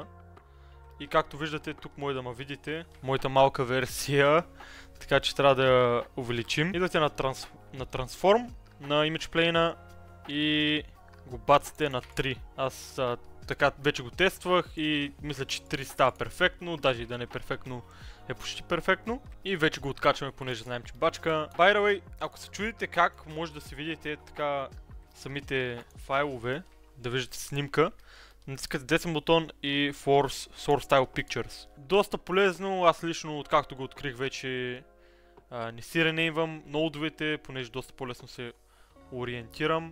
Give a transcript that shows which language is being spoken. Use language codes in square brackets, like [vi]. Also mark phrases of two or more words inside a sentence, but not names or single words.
[bg] И както виждате, тук може да ме видите моята малка версия, така че трябва да я увеличим. Идвате на Transform, на Image Plane и го бацате на 3. Аз така вече го тествах и мисля, че 3 става перфектно, даже и да не е перфектно, е почти перфектно. И вече го откачваме, понеже знаем, че бачка. [en] By the way, [bg] ако се чудите как може да си видите така самите файлове, да виждате снимка, натискате десен бутон и Force Source Style Pictures. Доста полезно, аз лично, откакто го открих, вече не си ренейвам ноудовете, понеже доста по-лесно се ориентирам.